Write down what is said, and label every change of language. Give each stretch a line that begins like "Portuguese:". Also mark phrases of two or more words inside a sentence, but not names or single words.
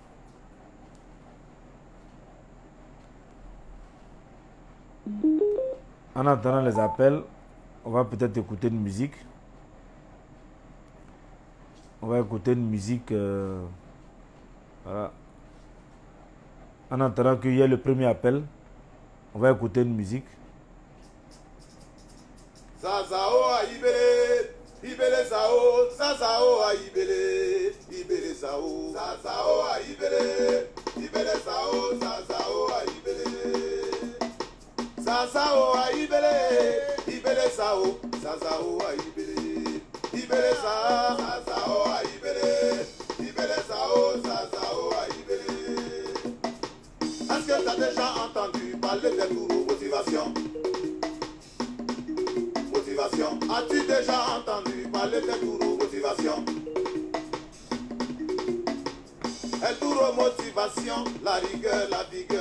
French: En attendant les appels, on va peut-être écouter une musique. On va écouter une musique. Voilà. En attendant qu'il y ait le premier appel, on va écouter une musique. Zazao a ibele, ibele zao, zazao a ibele, ibele zao, zazao a ibele, ibele zao, zazao a ibele, zazao a ibele, ibele zao, zazao a ibele, ibele zao, zazao a ibele, ibele zao, zazao a ibele. Est-ce que tu as déjà entendu parler des gourous motivation? As-tu déjà entendu parler des gourous motivation? El Duro motivation, la rigueur, la vigueur.